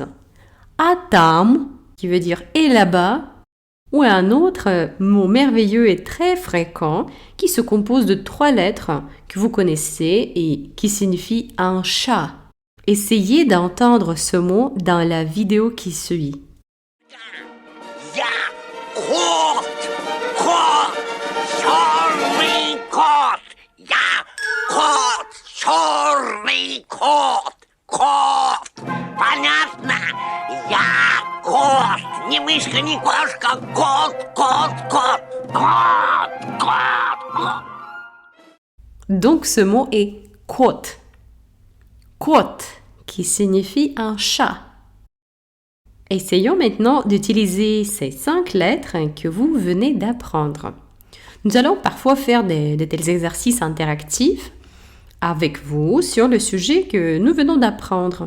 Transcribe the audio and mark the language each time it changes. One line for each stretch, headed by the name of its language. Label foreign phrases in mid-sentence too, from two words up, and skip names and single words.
Russian: А там,
French: qui veut dire et là-bas, ou un autre mot merveilleux et très fréquent qui se compose de 3 lettres que vous connaissez et qui signifie un chat. Essayez d'entendre ce mot dans la vidéo qui suit.
Russian: Понятно? Я кот. Ни мышка, ни кошка. Кот, кот, кот. Кот, кот, кот.
French: Donc ce mot est kot. Kot, qui signifie un chat. Essayons maintenant d'utiliser ces 5 lettres que vous venez d'apprendre. Nous allons parfois faire de tels exercices interactifs avec vous sur le sujet que nous venons d'apprendre.